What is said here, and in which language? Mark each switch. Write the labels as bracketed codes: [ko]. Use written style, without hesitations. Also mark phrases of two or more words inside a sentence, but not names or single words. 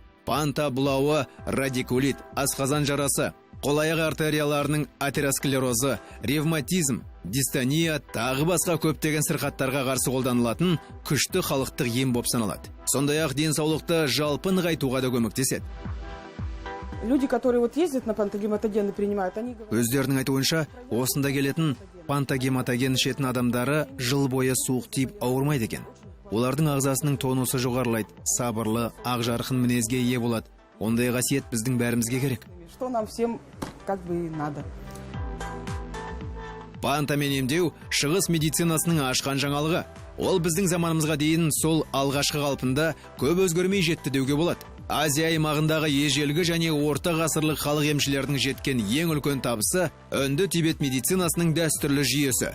[kk] Панта бұлауы, радикулит, асқазан жарасы, қол-аяқ артерияларының атеросклерозы, ревматизм, дистония, тағы басқа көптеген сырқаттарға қарсы қолданылатын күшті халықтық ем боп саналады. Сондай-ақ денсаулықты жалпы нығайтуға да көмектеседі. [ru] Люди, которые вот ездят на пантогематогены принимают, они говорят... [kk] Өздерінің айтуынша, осында келетін пантогематоген ішетін адамдары жыл бойы суық тиіп ауырмайды екен. Олардың ағзасының тонусы жоғарылайды, сабырлы, ақ жарқын мінезге ие болады. Ондай қасиет біздің бәрімізге керек. [ru] Что нам всем как бы и надо. [kk] Пантамен емдеу шығыс медицинасының ашқан жаңалығы. Ол біздің заманымызға дейін сол алғашқы қалпында көп өзгермей жетті деуге болады. Азия аймағындағы ежелгі және орта ғасырлық халық емшілердің жеткен ең үлкен табысы үнді Тибет медицинасының дәстүрлі жүйесі.